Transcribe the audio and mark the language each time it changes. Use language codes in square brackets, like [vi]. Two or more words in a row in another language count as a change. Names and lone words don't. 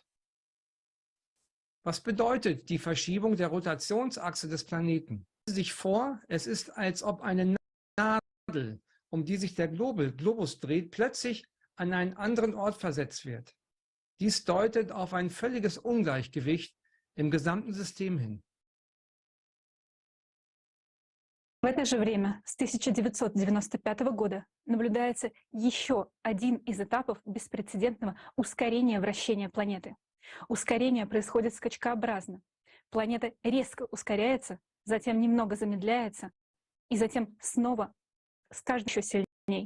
[de] Was bedeutet die Verschiebung der Rotationsachse des Planeten? Stellen Sie sich vor, es ist, als ob eine Nadel, um die sich der Globus dreht, plötzlich an einen anderen Ort versetzt wird. Dies deutet auf ein völliges Ungleichgewicht im gesamten System hin. [ru] В это же время, с 1995 года, наблюдается еще один из этапов беспрецедентного ускорения вращения планеты. Ускорение происходит скачкообразно. Планета резко ускоряется, затем немного замедляется, и затем снова с каждым еще сильней.